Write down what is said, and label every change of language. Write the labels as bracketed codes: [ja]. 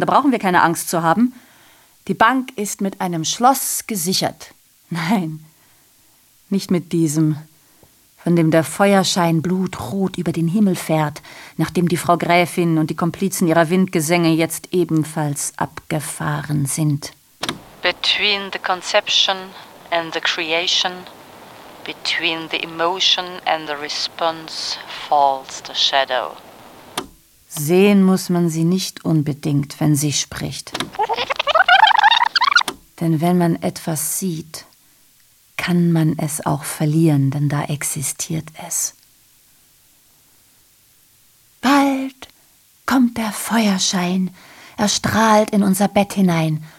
[de] Da brauchen wir keine Angst zu haben. Die Bank ist mit einem Schloss gesichert. Nein, nicht mit diesem, von dem der Feuerschein blutrot über den Himmel fährt, nachdem die Frau Gräfin und die Komplizen ihrer Windgesänge jetzt ebenfalls abgefahren sind. [en] Between the conception and the creation, between the emotion and the response falls the shadow. [de] Sehen muss man sie nicht unbedingt, wenn sie spricht. Denn wenn man etwas sieht, kann man es auch verlieren, denn da existiert es. Bald kommt der Feuerschein. Er strahlt in unser Bett hinein.